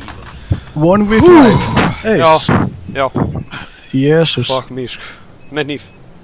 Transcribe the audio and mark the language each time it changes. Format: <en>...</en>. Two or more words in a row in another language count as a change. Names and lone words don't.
<is>1v5. Já, já. Jesus.</is> <en>Fuck me,</en> <is>sko. Með hníf.</is>